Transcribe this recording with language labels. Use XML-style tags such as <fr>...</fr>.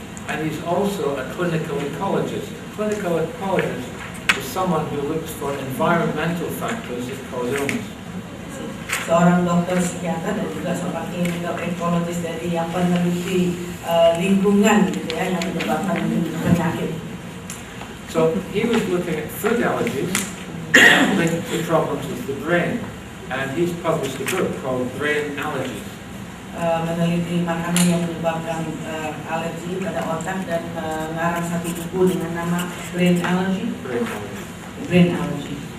<en>and he's also a clinical ecologist. A clinical ecologist is someone who looks for environmental factors that cause illness.</en> <id>seorang dokter psikiater dan juga seorang clinical ecologist dari yang peneliti lingkungan gitu ya yang menyebabkan penyakit.</id> <en>So he was looking at food allergies linked to problems with the brain, and he's published a book called Brain Allergies.</en> <id>Meneliti makanan yang menyebabkan alergi pada otak dan mengarang satu buku dengan nama Brain Allergy. Brain Allergy.</id>